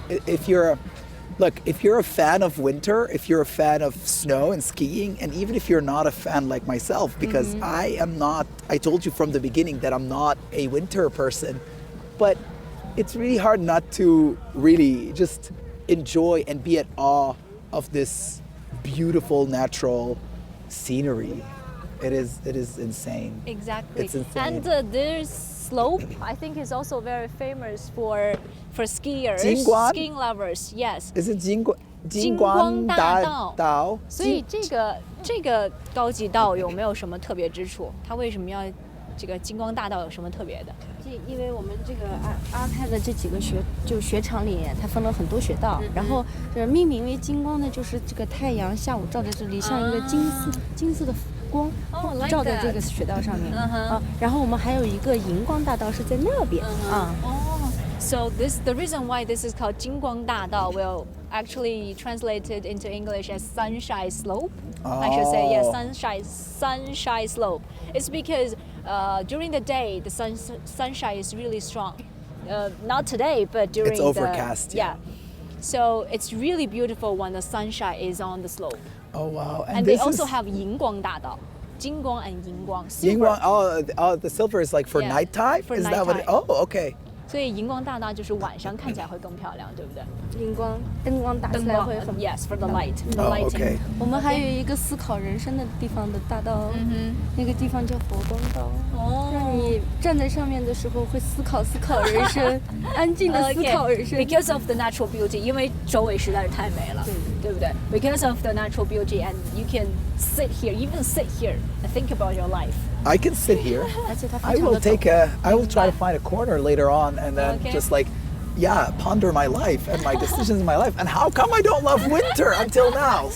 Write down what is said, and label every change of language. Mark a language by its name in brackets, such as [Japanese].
[English] if you're if you're a fan of winter, if you're a fan of snow and skiing, and even if you're not a fan like myself, because I am not, I told you from the beginning that I'm not a winter person, but it's really hard not to really just enjoy and be at awe of this beautiful natural scenery. It is insane. Exactly. It's insane. And this slope, I think, is also very famous for skiers, Jingguan? skiing lovers. Yes. Is it 金光 [Chinese] 金光大道。道？所以这个高级道有没有什么特别之处？它为什么要这个金光大道有什么特别的？因为我们这个阿泰的这几个雪场里，它分了很多雪道，然后命名为金光的，就是这个太阳下午照在这里，像一个金色的光照在这个雪道上面啊。然后我们还有一个银光大道是在那边啊。 [English] So the reason why this is called 金光大道 will actually translated into English as sunshine slope. I should say yes, sunshine slope. It's because during the day the sunshine is really strong. Not today, but during It's overcast. Yeah. So it's really beautiful when the sunshine is on the slope. Oh wow! And they also have 银光大道. [Chinese] 金光 and 银光. [English] Oh, the silver is like for Yeah, nighttime. for is that what? nighttime. Oh, okay. [Chinese] 所以荧光大道就是晚上看起来会更漂亮，对不对？灯光打出来会很。 [English] Yes, for the light, the Oh, lighting. okay. [Chinese] 我们还有一个思考人生的地方的大道，那个地方叫佛光道，让你站在上面的时候会思考人生，安静的思考人生。 [English] Because of the natural beauty, [Chinese] 因为周围实在是太美了，对不对 [English] ？Because of the natural beauty, and you can sit here, even sit here, and think about your life. I can sit here. [Chinese] 而且它 [English] I [Chinese] 非常 [English] will [Chinese] 的 [English] take I will try to find a corner later on and then Okay. just like, yeah, ponder my life and my decisions in my life and how come I don't love winter until now.